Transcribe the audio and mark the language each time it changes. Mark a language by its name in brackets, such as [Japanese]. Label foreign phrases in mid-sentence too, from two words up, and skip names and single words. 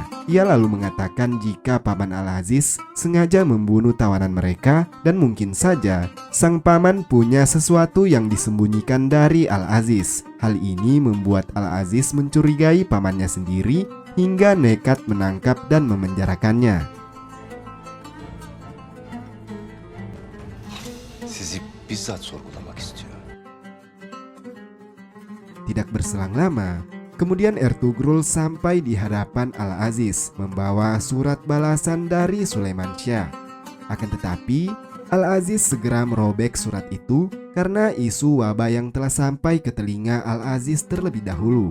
[Indonesian] Ia lalu mengatakan jika Paman Al-Aziz sengaja membunuh tawanan mereka dan mungkin saja sang paman punya sesuatu yang disembunyikan dari Al-Aziz. Hal ini membuat Al-Aziz mencurigai pamannya sendiri hingga nekat menangkap dan memenjarakannya. [Turkish] Sizi bizzat sorgulamak istiyor. [Indonesian] Tidak berselang lama, kemudian Ertugrul sampai di hadapan Al-Aziz membawa surat balasan dari Sulaiman Syah. Akan tetapi, Al-Aziz segera merobek surat itu karena isu wabah yang telah sampai ke telinga Al-Aziz terlebih dahulu.